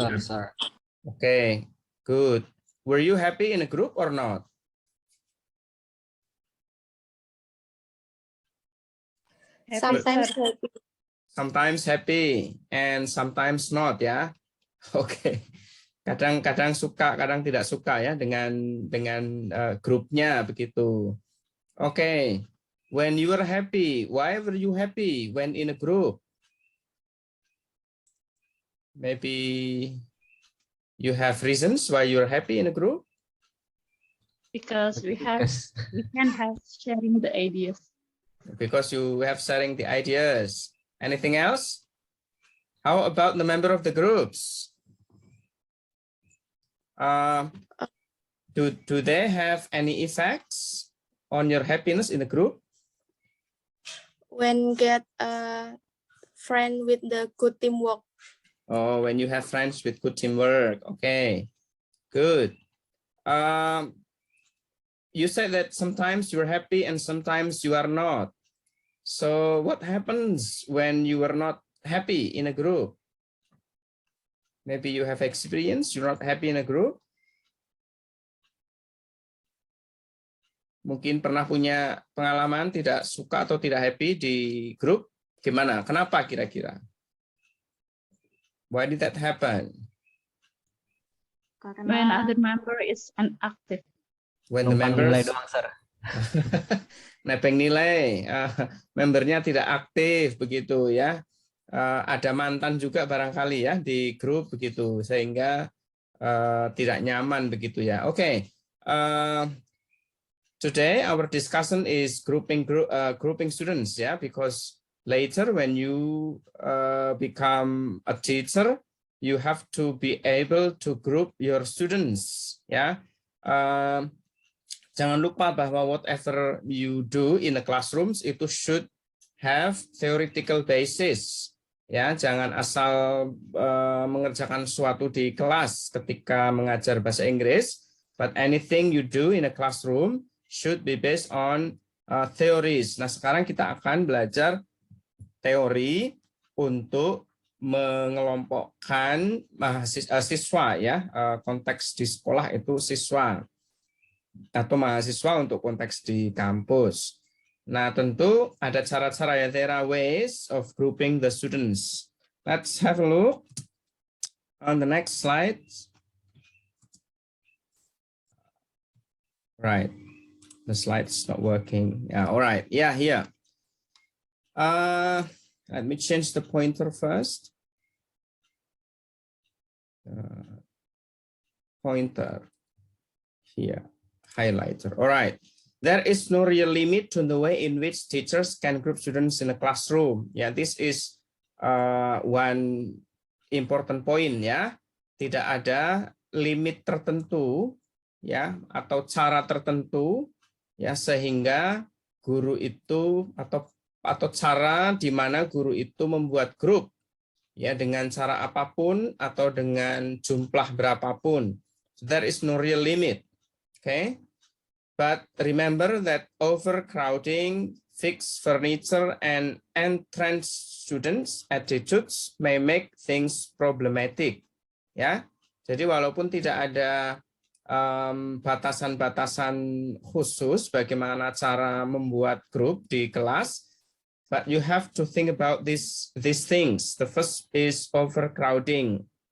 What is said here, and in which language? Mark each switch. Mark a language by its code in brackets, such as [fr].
[en] Often, sir. Okay, good. Were you happy in a group or not? Sometimes happy. Sometimes happy and sometimes not, ya. [id] Oke. Kadang-kadang suka, kadang tidak suka ya dengan grupnya begitu. Oke. [en] When you are happy, why were you happy when in a group? Maybe you have reasons why you're happy in a group? Because we can have sharing the ideas. Because you have sharing the ideas. Anything else? How about the member of the groups? Do they have any effects on your happiness in the group? When get a friend with the good teamwork. Oh, when you have friends with good teamwork. Okay, good. You said that sometimes you're happy and sometimes you are not. So what happens when you are not happy in a group? Maybe you have experience, you're not happy in a group. [id] Mungkin pernah punya pengalaman tidak suka atau tidak happy di grup. Gimana? Kenapa kira-kira? [en] Why did that happen? When other member is inactive. When the members [id] nilai doang, sir. nepeng nilai, membernya tidak aktif begitu ya. Ada mantan juga barangkali ya di grup begitu sehingga tidak nyaman begitu ya. Oke. [en] Today our discussion is grouping students ya, because later when you become a teacher you have to be able to group your students ya. [id] Jangan lupa bahwa [en] whatever you do in the classrooms itu should have theoretical basis. [id] Ya, jangan asal mengerjakan sesuatu di kelas ketika mengajar bahasa Inggris, [en] but anything you do in a classroom should be based on theories. [id] Nah, sekarang kita akan belajar teori untuk mengelompokkan siswa ya, konteks di sekolah itu siswa atau mahasiswa untuk konteks di kampus. Nah, tentu ada cara-cara ya, [en] there are ways of grouping the students. Let's have a look on the next slide. Right, the slide's not working. Yeah, all right, yeah, here. Let me change the pointer first. Pointer here, highlighter. All right. There is no real limit to the way in which teachers can group students in a classroom. Yeah, this is one important point ya. [id] Tidak ada limit tertentu ya atau cara tertentu ya sehingga guru itu atau cara di mana guru itu membuat grup ya dengan cara apapun atau dengan jumlah berapapun. [en] There is no real limit. Okay? But remember that overcrowding, fixed furniture, and entrance students' attitudes may make things problematic. [id] Ya, jadi walaupun tidak ada batasan-batasan khusus bagaimana cara membuat grup di kelas, [en] but you have to think about these things. The first is overcrowding.